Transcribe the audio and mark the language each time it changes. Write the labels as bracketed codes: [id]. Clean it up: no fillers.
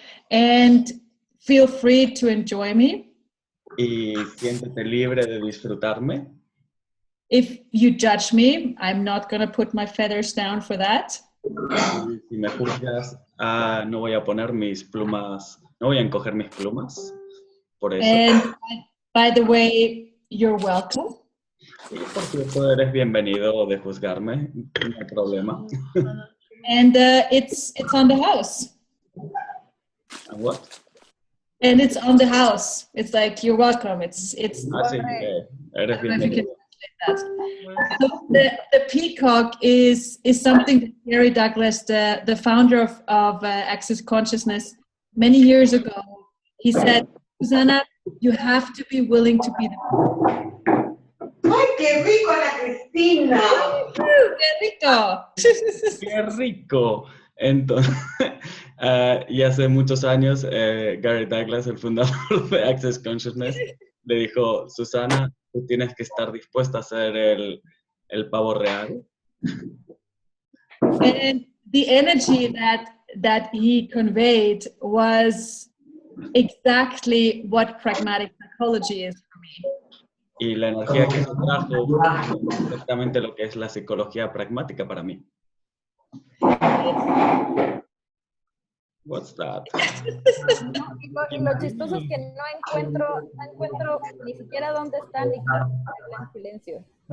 [en] And feel free to enjoy me. [es] Y siéntete libre de disfrutarme. [en] If you judge me, I'm not going to put my feathers down for that. [es] Y si me juzgas, no voy a poner mis plumas, no voy a encoger mis plumas. Por eso. [en] And by the way, you're welcome. [es] Y por cierto, eres bienvenido de juzgarme, no hay problema. [en] And it's on the house. And what? And it's on the house. It's like, you're welcome. It's [es] Sí, eres [en] I don't know if you can [es] bienvenido. [en] translate that. So the peacock is something that Gary Douglas, the founder of Access Consciousness, many years ago, he said, Susanna, you have to be willing to be the [es] ¡Ay, qué rico la Cristina! ¡Qué rico! ¡Qué rico! Entonces, y hace muchos años, Gary Douglas, el fundador de Access Consciousness, le dijo, Susana, tú tienes que estar dispuesta a ser el pavo real. [en] And the energy that he conveyed was exactly what pragmatic psychology is for me. [es] Y la energía que se trajo es exactamente lo que es la psicología pragmática para mí. [en] What's that? [es] Y lo chistoso es que no encuentro ni siquiera dónde están ni cómo ponerla en silencio.